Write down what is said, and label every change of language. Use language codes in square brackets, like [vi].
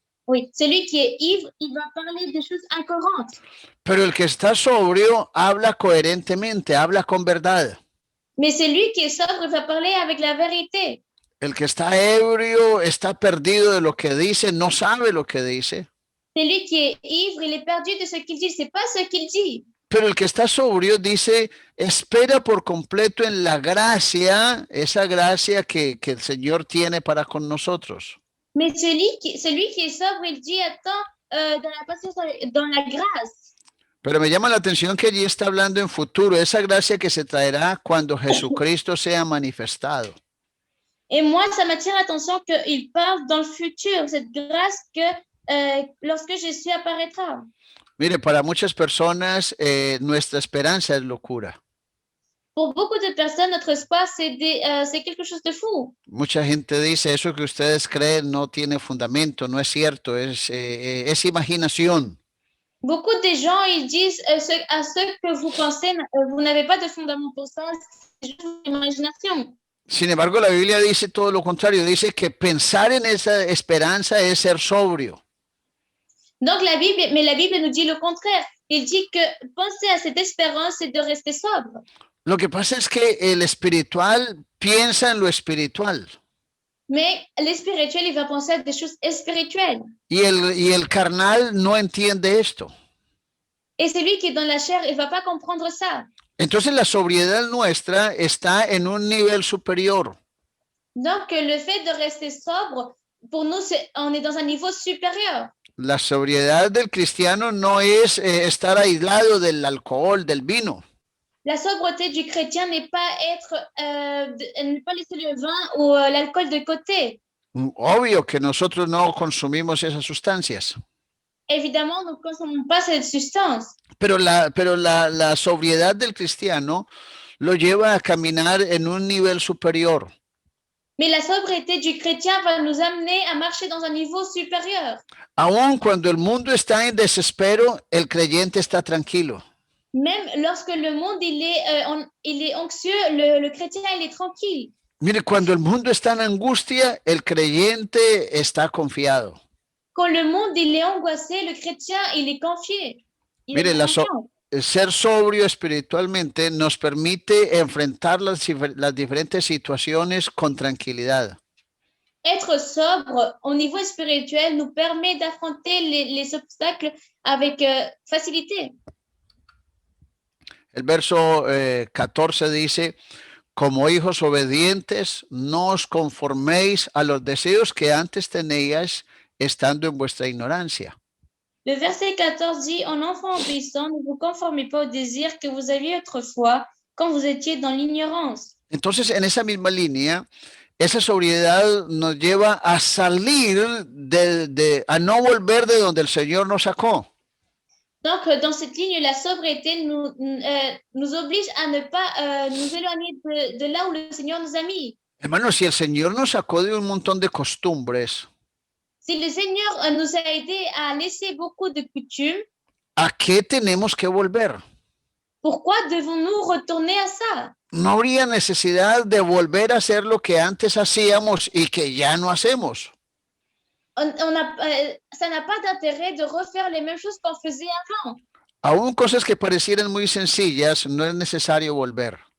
[fr] Oui, celui qui est ivre, il va parler des choses incohérentes. [es] Pero el que está sobrio habla coherentemente, habla con verdad. [fr] Mais celui qui est sobre va parler avec la vérité. [es] El que está ebrio está perdido de lo que dice, no sabe lo que dice. [fr] Celui qui est ivre, il est perdu de ce qu'il dit, c'est pas ce qu'il dit. [es] Pero el que está sobrio dice, espera por completo en la gracia, esa gracia que el Señor tiene para con nosotros. [fr] Mais celui qui est sobre, il dit, attends, dans la patience, dans la grâce. [es] Pero me llama la atención que allí está hablando en futuro, esa gracia que se traerá cuando Jesucristo sea manifestado. [fr] Et moi, ça m'attire l'attention qu'il parle dans le futur, cette grâce que lorsque Jésus apparaîtra. [es] Mire, para muchas personas nuestra esperanza es locura. [fr] Pour beaucoup de personnes, notre spa, c'est quelque chose de fou. [es] Mucha gente dice, eso que ustedes creen no tiene fundamento, no es cierto, es imaginación. [fr] Beaucoup de gens, ils disent à ce que vous pensez, vous n'avez pas de fondament pour ça, c'est juste une imagination. [es] Sin embargo, la Biblia dice todo lo contrario, dice que pensar en esa esperanza es ser sobrio. [fr] Donc la Bible nous dit le contraire. Il dit que penser à cette espérance, c'est de rester sobre. [es] Lo que pasa es que el espiritual piensa en lo espiritual [fr] Mais l'espirituel, il va penser à des choses spirituelles. [es] y el carnal no entiende esto. [fr] Et celui qui est dans la chair, il va pas comprendre ça. [es] Entonces la sobriedad nuestra está en un nivel superior. [fr] Donc le fait de rester sobre, pour nous, on est dans un niveau supérieur. [es] La sobriedad del cristiano no es estar aislado del alcohol, del vino. [fr] La sobriété du chrétien n'est pas ne pas laisser le vin ou l'alcool de côté. [es] Obvio que nosotros no consumimos esas sustancias. [fr] Évidemment, nous ne consommons pas cette substance. [es] Pero la sobriedad del cristiano lo lleva a caminar en un nivel superior. [fr] Mais la sobriété du chrétien va nous amener à marcher dans un niveau supérieur. [es] Aun cuando el mundo está en desespero, el creyente está tranquilo. [fr] Même lorsque le monde il est anxieux, le chrétien il est tranquille. [es] Mire, cuando el mundo está en angustia, el creyente está confiado. [fr] Quand le monde il est angoissé, le chrétien il est confié. [es] Mire, ser sobrio espiritualmente nos permite enfrentar las diferentes situaciones con tranquilidad. [fr] Être sobre au niveau spirituel nous permet d'affronter les obstacles avec facilité. [es] El verso 14 dice, como hijos obedientes, no os conforméis a los deseos que antes teníais estando en vuestra ignorancia. [fr] Le verset 14 dit, en enfant obéissant, ne vous conformez pas aux désirs que vous aviez autrefois quand vous étiez dans l'ignorance. [es] Entonces, en esa misma línea, esa sobriedad nos lleva a salir a no volver de donde el Señor nos sacó. [fr] Donc, dans cette ligne, la sobriété nous oblige à ne pas nous éloigner de là où le Seigneur nous a mis. [es] Hermano, si el Señor nos sacó de un montón de costumbres, [fr] si le Seigneur nous a aidés à laisser beaucoup de coutumes, [es] ¿a qué tenemos que volver? [fr] Pourquoi devons-nous retourner à ça? [es] No habría necesidad de volver a hacer lo que antes hacíamos y que ya no hacemos. [fr] Ça n'a pas d'intérêt de refaire les mêmes choses qu'on faisait avant. [es] Aún cosas que parecieran muy sencillas, no es necesario volver.